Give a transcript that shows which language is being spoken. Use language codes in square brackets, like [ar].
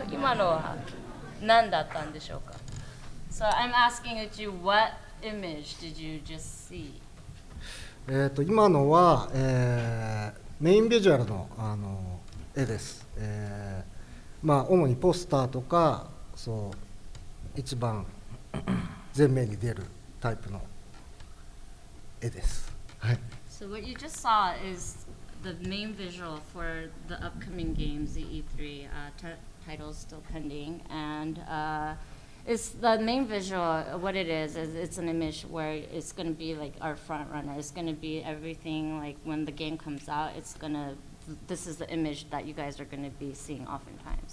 [ja] ん今のは何だったんでしょうか? [en] So I'm asking you, what image did you just see? [ja] 今のは、メインビジュアルの、絵です、主にポスターとかそう一番前面に出るタイプの絵です、はい、 [en] So what you just saw is the main visual for the upcoming games, the E3 titles still pending, and it's the main visual. What it is it's an image where it's going to be like our front runner. It's going to be everything like when the game comes out. This is the image that you guys are going to be seeing oftentimes.